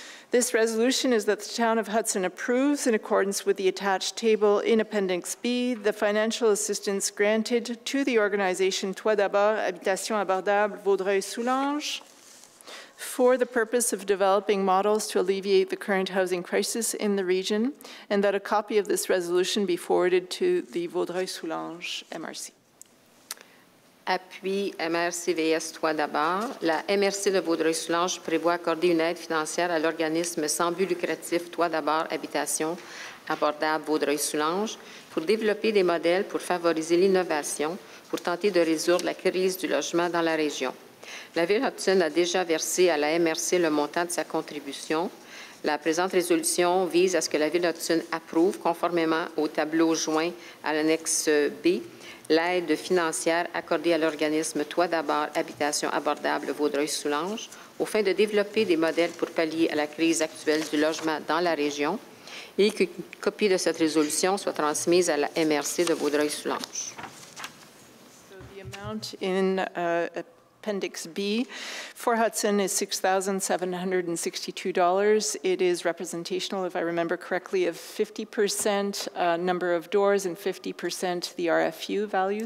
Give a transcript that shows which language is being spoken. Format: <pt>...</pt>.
<en>This resolution is that the town of Hudson approves, in accordance with the attached table in Appendix B, the financial assistance granted to the organization Toi d'abord Habitation Abordable Vaudreuil-Soulanges for the purpose of developing models to alleviate the current housing crisis in the region, and that a copy of this resolution be forwarded to the Vaudreuil-Soulanges MRC.</en> <fr>Appui MRCVS Toi d'abord. La MRC de Vaudreuil-Soulanges prévoit accorder une aide financière à l'organisme sans but lucratif Toi d'abord Habitation Abordable Vaudreuil-Soulanges pour développer des modèles pour favoriser l'innovation, pour tenter de résoudre la crise du logement dans la région. La Ville de Hudson a déjà versé à la MRC le montant de sa contribution. La présente résolution vise à ce que la Ville de Hudson approuve, conformément au tableau joint à l'annexe B, l'aide financière accordée à l'organisme Toi d'abord Habitation Abordable Vaudreuil-Soulanges aux fins de développer des modèles pour pallier à la crise actuelle du logement dans la région et qu'une copie de cette résolution soit transmise à la MRC de Vaudreuil-Soulanges.</fr> <en>So the amount in Appendix B for Hudson is $6,762. It is representational, if I remember correctly, of 50% number of doors and 50% the RFU value.</en>